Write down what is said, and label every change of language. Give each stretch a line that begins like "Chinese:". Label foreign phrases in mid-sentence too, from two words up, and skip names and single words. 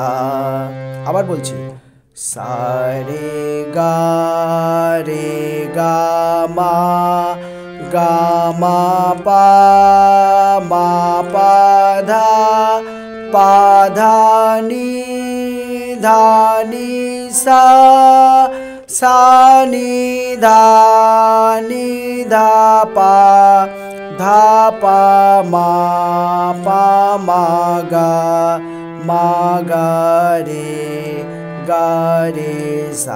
Bangla: আবার বলছি, সা রে গা মা পা ধা নি সা সা নি ধা পা মা গা রে সা।